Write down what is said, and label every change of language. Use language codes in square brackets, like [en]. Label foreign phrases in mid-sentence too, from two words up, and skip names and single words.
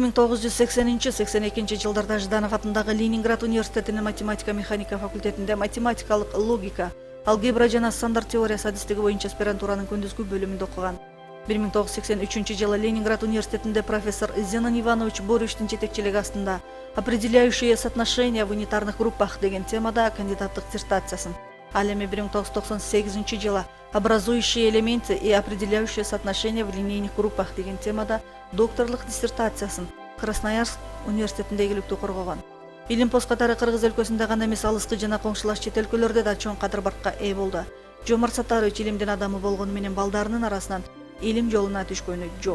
[ky] 1980-82 жылдарда Жданов атындагы Ленинград университетинин математика механика факультетинде математикалык логика, алгебра жана стандарт теориясы адистиги боюнча аспирантуранын күндүзгү бөлүмүндө окуган. 1983 жылы Ленинград университетинде профессор Зенон Иванович Борюштин жетекчилиги астында [ru] «Определяющие соотношения в унитарных группах» [ky] деген темада кандидаттык диссертациясын, ал эми 1998 жылы [ru] «Образующие элементы и определяющие соотношения в линейных группах» [ky] деген темада докторлук диссертациясын Красноярск университетинде ийгиликтүү коргогон. Илимпоз катары Кыргыз өлкөсүндө гана эмес, алыскы жана коңшулаш чет өлкөлөрдө да чоң кадыр-баркка ээ болду. Жомарт Сатарович илимдин адамы болгону менен балдарынын арасынан илим жолуна түшкөнү жок.